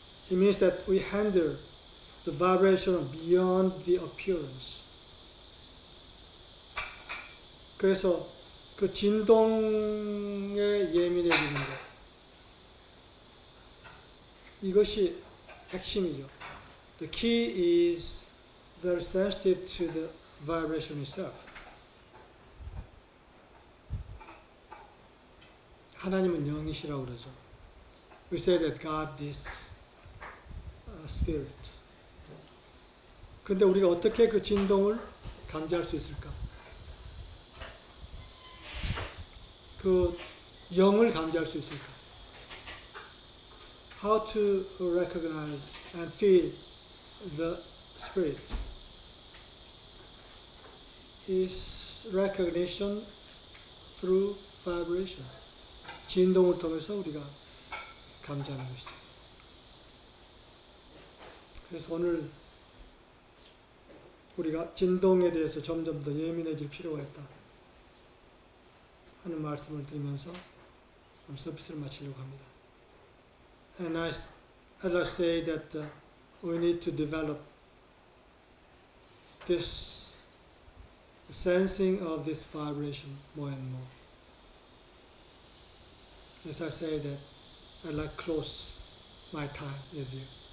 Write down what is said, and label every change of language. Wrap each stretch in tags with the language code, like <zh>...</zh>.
<en>It means that we handle the vibration beyond the appearance.</en> <ko>그래서 그 진동에 예민해지는 것. 이것이 핵심이죠.</ko> <en>The key is very sensitive to the vibration itself.</en> <ko>하나님은 영이시라고 그러죠.</ko> <en>We say that God is spirit.</en> <ko>근데 우리가 어떻게 그 진동을 감지할 수 있을까? 그 영을 감지할 수 있을까?</ko> <en>How to recognize and feel the spirit is recognition through vibration.</en> <ko>진동을 통해서 우리가 감지하는 것이죠. 그래서 오늘 우리가 진동에 대해서 점점 더 예민해질 필요가 있다 하는 말씀을 드리면서 서비스를 마치려고 합니다.</ko> <en>And as I say that we need to develop this sensing of this vibration more and more. As I say that, I'd like to close my time with you.</en>